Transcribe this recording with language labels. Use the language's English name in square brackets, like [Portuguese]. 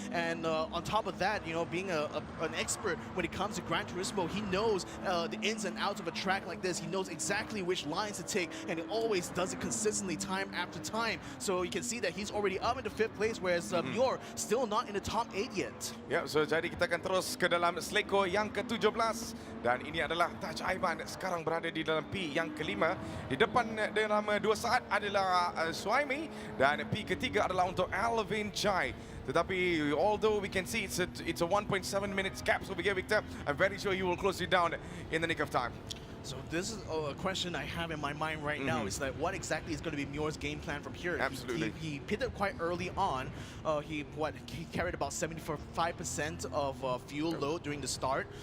[English] And on top of that, you know, being an expert when it comes to Gran Turismo, he knows the ins and outs of a track like this. He knows exactly which lines to take, and he always does it consistently time after time. So you can see that he's already up into 5th place, whereas Muir still not in the top 8 yet. [Malay] Ya, so jadi kita akan terus ke dalam seleko yang ke-17, dan ini adalah Taj Aiman sekarang berada di dalam P yang kelima. Di depan dalam 2 saat adalah Suhaimi, dan P ketiga adalah untuk Alvin Chai. Tetapi [English] although we can see it's a 1.7 minutes gap over here, Victor, I'm very sure he will close it down in the nick of time. So this is a question I have in my mind right now. Is like, what exactly is going to be Muir's game plan from here? Absolutely. He pitted quite early on. He carried about 75% of fuel load during the start.